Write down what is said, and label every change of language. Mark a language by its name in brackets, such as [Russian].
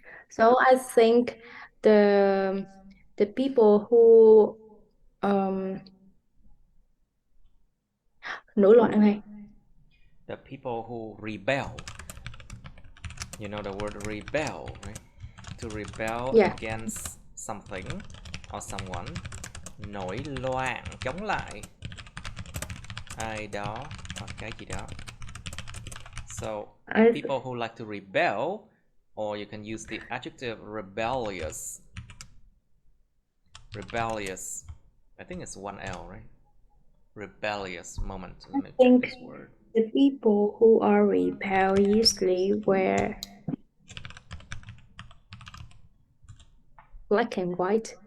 [English] So I think the people who [Vietnamese] nổi loạn này, [English] The people who rebel. You know the word rebel, right? To rebel yeah, against something or someone. [Vietnamese] Nổi loạn, chống lại ai đó hoặc cái gì đó. [English] So people who like to rebel, or you can use the adjective rebellious. Rebellious. I think it's one L, right? Rebellious moment. Let me check this word. The people who are rebelliously wear black and white.